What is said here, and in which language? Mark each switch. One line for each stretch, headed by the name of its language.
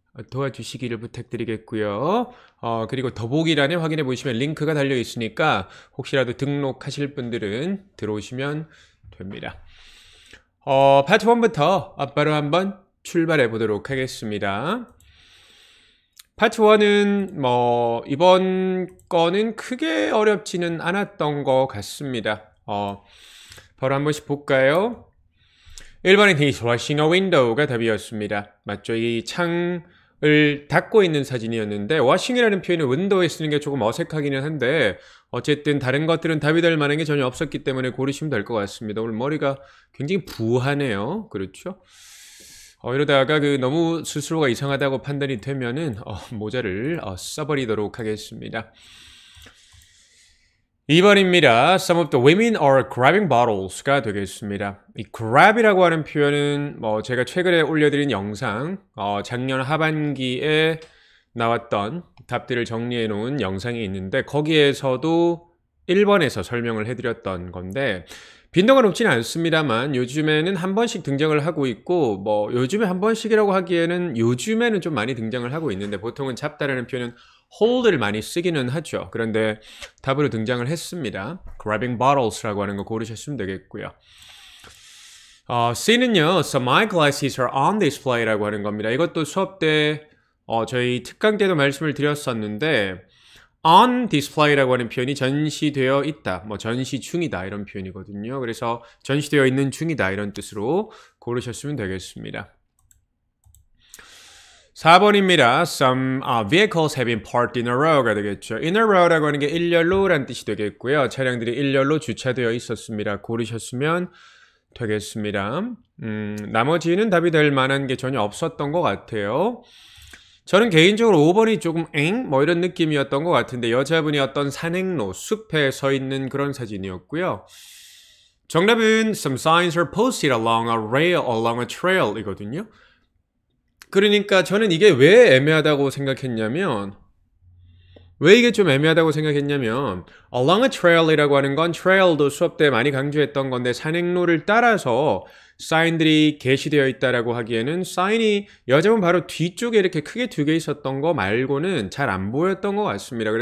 Korean: 도와주시기를 부탁드리겠고요. 그리고 더보기란에 확인해 보시면 링크가 달려 있으니까 혹시라도 등록하실 분들은 들어오시면 됩니다. 파트 1부터 바로 한번 출발해 보도록 하겠습니다. 파트 1은 이번 거는 크게 어렵지는 않았던 것 같습니다. 바로 한 번씩 볼까요? 1번은
English: He's washing a window
Korean: 가 답이었습니다. 맞죠? 이 창을 닫고 있는 사진이었는데 washing이라는 표현을 윈도우에 쓰는 게 조금 어색하기는 한데 어쨌든 다른 것들은 답이 될 만한 게 전혀 없었기 때문에 고르시면 될 것 같습니다. 오늘 머리가 굉장히 부하네요. 그렇죠? 이러다가 너무 스스로가 이상하다고 판단이 되면은 모자를 써버리도록 하겠습니다. 2번입니다.
English: Some of the women are grabbing bottles
Korean: 가 되겠습니다. 이 grab이라고 하는 표현은 제가 최근에 올려드린 영상, 작년 하반기에 나왔던 답들을 정리해 놓은 영상이 있는데 거기에서도 1번에서 설명을 해드렸던 건데 빈도가 높지는 않습니다만 요즘에는 한 번씩 등장을 하고 있고 요즘에 한 번씩이라고 하기에는 요즘에는 좀 많이 등장을 하고 있는데 보통은 잡다라는 표현은 hold를 많이 쓰기는 하죠. 그런데 답으로 등장을 했습니다. grabbing bottles라고 하는 거 고르셨으면 되겠고요. C는요,
English: so my glasses are on display
Korean: 라고 하는 겁니다. 이것도 수업 때 저희 특강 때도 말씀을 드렸었는데 on display라고 하는 표현이 전시되어 있다, 전시 중이다 이런 표현이거든요. 그래서 전시되어 있는 중이다 이런 뜻으로 고르셨으면 되겠습니다. 4번입니다.
English: Some vehicles have been parked in a row
Korean: 가 되겠죠. In a row라고 하는 게 일렬로란 뜻이 되겠고요. 차량들이 일렬로 주차되어 있었습니다. 고르셨으면 되겠습니다. 나머지는 답이 될 만한 게 전혀 없었던 것 같아요. 저는 개인적으로 5번이 조금 이런 느낌이었던 것 같은데 여자분이 어떤 산행로, 숲에 서 있는 그런 사진이었고요. 정답은
English: Some signs are posted along a rail, along a trail
Korean: 이거든요. 그러니까 저는 이게 왜 애매하다고 생각했냐면 왜 이게 좀 애매하다고 생각했냐면 along a trail이라고 하는 건 trail도 수업 때 많이 강조했던 건데 산행로를 따라서 사인들이 게시되어 있다라고 하기에는 사인이 여자분 바로 뒤쪽에 이렇게 크게 두 개 있었던 거 말고는 잘 안 보였던 것 같습니다.